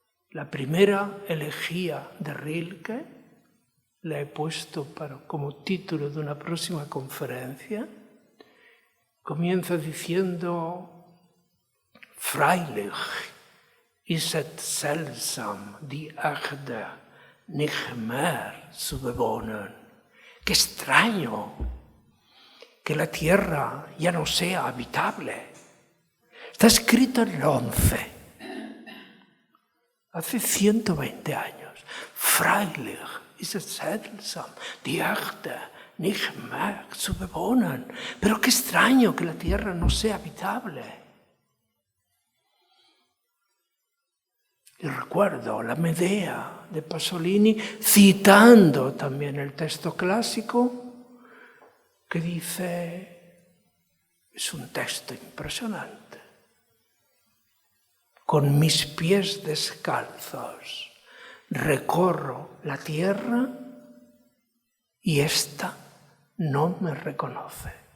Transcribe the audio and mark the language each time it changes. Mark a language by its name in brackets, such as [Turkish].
[Spanish] La primera elegía de Rilke, la he puesto como título de una próxima conferencia, comienza diciendo: [German] Freilich ist es seltsam, die Erde nicht mehr zu bewohnen. [Spanish] ¡Qué extraño que la Tierra ya no sea habitable! Está escrito en el 11, hace 120 años. [German] Freilich ist es seltsam, die Erde nicht mehr zu bewohnen. [Spanish] Pero qué extraño que la Tierra no sea habitable. Y recuerdo la Medea de Pasolini, citando también el texto clásico, que dice, es un texto impresionante: con mis pies descalzos recorro la tierra y ésta no me reconoce.